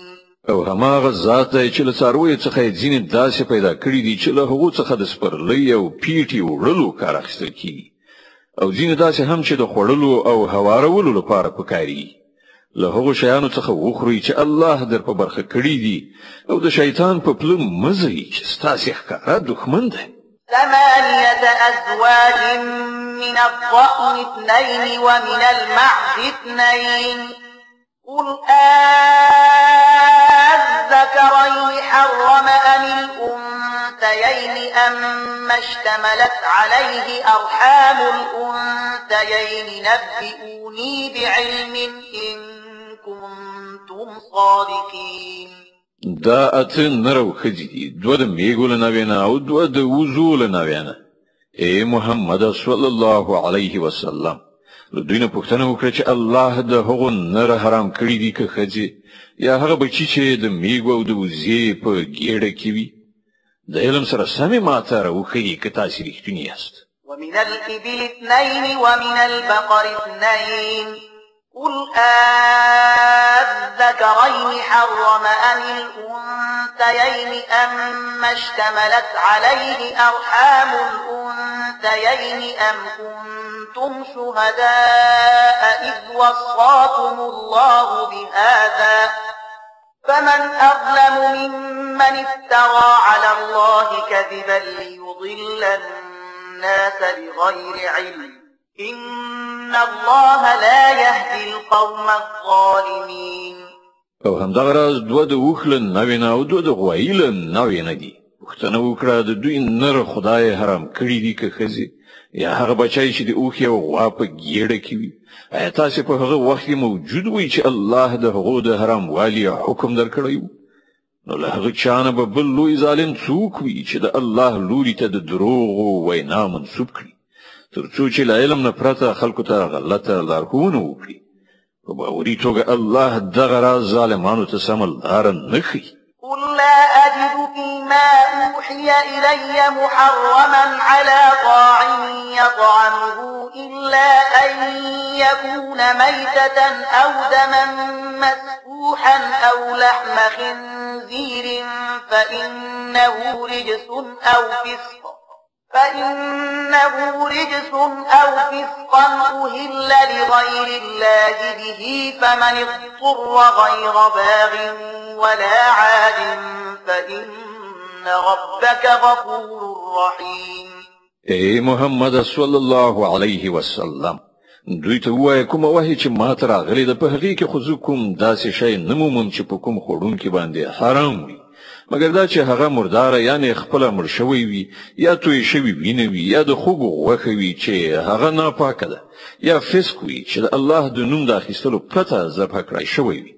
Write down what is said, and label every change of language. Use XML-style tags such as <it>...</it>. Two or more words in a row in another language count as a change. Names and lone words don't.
<ps>او هماغه ذات دی چې له څارویو څخه یې ځینې داسې پیدا کړي دي چې له هغو څخه د سپرلۍ او پیټې وړلو کار اخیستل کیږي او ځینې داسې هم چې د خوړلو او هوارولو لپاره پکاري. له هغو شیانو څخه وخورئ چې الله در په برخه کړي دي او د شیطان په پله مه ځئ چې ستاسې ښکاره دښمن دی.</ps> <ar>8 أزواج من الضأن 2 ومن المعز 2 قل الذكرين حرم أم الأنثيين أما اشتملت عليه أرحام الأنثيين نبئوني بعلم إن كنتم صادقين.</ar> <ps>دا اته نرو خځې دي، 2 د میږو له ناوینه او 2 د وزو له ناوینه. اے محمد</ps> <ar>صلی الله علیه وسلم</ar> <ps>له دوی نه پوښتنه وکړه چې الله د هغو نر حرام کړي دي که ښځې یا هغه بچي چې د میږو او د وزې په ګېډه کې وي. د علم سره سمې ماته راوښیي که تاسې رښتوني یاست.</ps> <ar>ومن الإبل 2 ومن البقر 2 قل الذكرين حرم أم الأنثيين أما اشتملت عليه أرحام الأنثيين أم كنتم شهداء إذ وصاكم الله بهذا فمن أظلم ممن افترى على الله كذبا ليضل الناس بغير علم إن الله لا يهدي القوم الظالمين.</ar> <ps>او همدغه راز 2 د اوښ له ناوینه او 2 د غوایي له ناوینه دي. پوښتنه وکړه د دوی نر خدای حرام کړي دي که ښځې یا هغه بچی چې د اوښ او غوا په ګېډه کې وي. ایا تاسې په هغه وخت کې موجود وئ چې الله د هغو د حرام والي حکم درکړی و؟ نو له هغه چا نه به بل لوی ظالم څوک وي چې د الله لوري ته د دروغو وینا منسوب کړي تر څو چې له علم نه پرته خلکو ته غلطه لارښوونه وکړي. په باوري توګه الله دغه راز ظالمانو ته سمه لاره نه ښیي.</ps> <ar>قل لا أجد فيما أوحي إلي محرما على طاعم يطعمه إلا أن يكون ميتة أو دما مسفوحا أو لحم خنزير فإنه رجس أو فسقا أهل لغير الله به فمن اضطر غير باغ ولا عاد فإن ربك غفور رحيم.</ar> <ps>اے محمد</ps> <ar>صلی الله علیه وسلم</ar> <ps>دوی ته وایه کومه وحی چې ما ته راغلی ده په هغې کې خو زه کوم داسې شی نه مومم چې په کوم خوړونکي باندې حرام وي مګر دا چې هغه مرداره یعنې خپله مړ شوی وي یا توی شوي وینه وي یا د خوږو غوښه وي چې هغه ناپاکه ده یا فسق وي چې د الله د نوم د اخیستلو پرته ذبح کړی شوی وي.</ps>